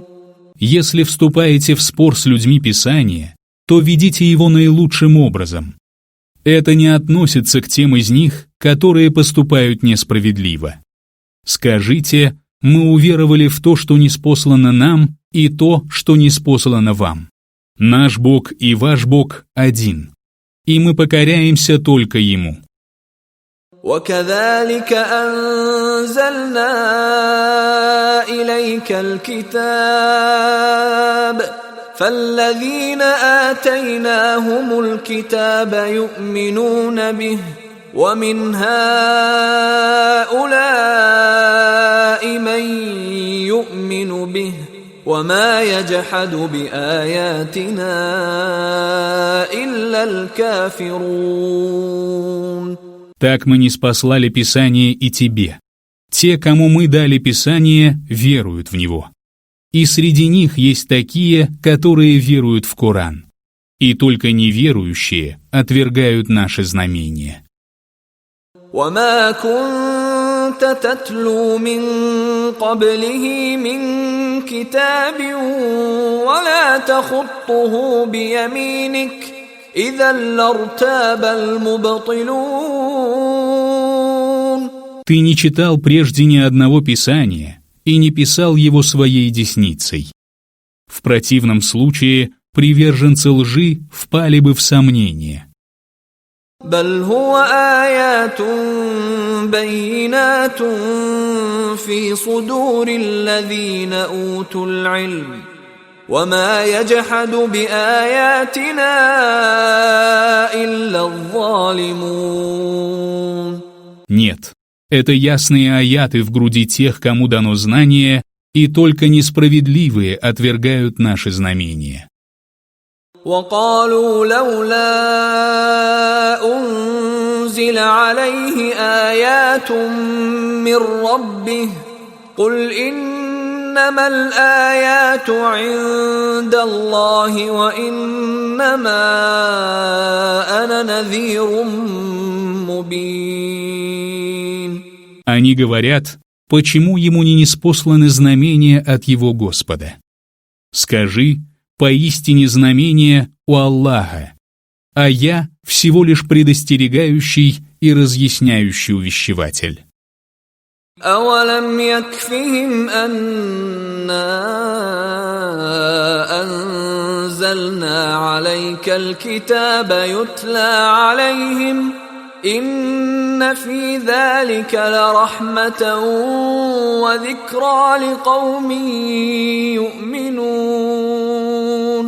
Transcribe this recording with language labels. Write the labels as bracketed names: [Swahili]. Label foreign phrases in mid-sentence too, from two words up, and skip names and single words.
[Russian] Если вступаете в спор с людьми Писания, то ведите его наилучшим образом. Это не относится к тем из них, которые поступают несправедливо. Скажите: мы уверовали в то, что ниспослано нам, и то, что ниспослано вам. Наш Бог и ваш Бог один, и мы покоряемся только Ему. [Arabic] وكذلك أنزلنا إليك الكتاب فالذين آتيناهم الكتاب يؤمنون به ومن هؤلاء من يؤمن به وما يجحد بآياتنا إلا الكافرون. [Russian] Так мы ниспослали Писание и тебе. Те, кому мы дали Писание, веруют в него. И среди них есть такие, которые веруют в Коран. И только неверующие отвергают наши знамения. [Arabic] وما كنت تتلو من قبله من كتاب ولا تخطه بيمينك إذا لارتاب المبطلون. [Russian] Ты не читал прежде ни одного Писания и не писал его своей десницей. В противном случае приверженцы лжи впали бы в сомнение. [Arabic] بل هو آيات بينات في صدور الذين أوتوا العلم وما يجحد بآياتنا إلا الظالمون. [Russian] Нет, это ясные аяты в груди тех, кому дано знание, и только несправедливые отвергают наши знамения. [Arabic] وقالوا لولا أنزل عليه آيات من ربه قل إنما الآيات عند الله وإنما أنا نذير مبين. [Russian] Они говорят: почему ему не ниспосланы знамения от его Господа? Скажи: поистине знамение у Аллаха, а я всего лишь предостерегающий и разъясняющий увещеватель. [Arabic] أولم يكفهم أنا أنزلنا عليك الكتاب يتلى عليهم إن في ذلك لرحمة وذكرى لقوم يؤمنون.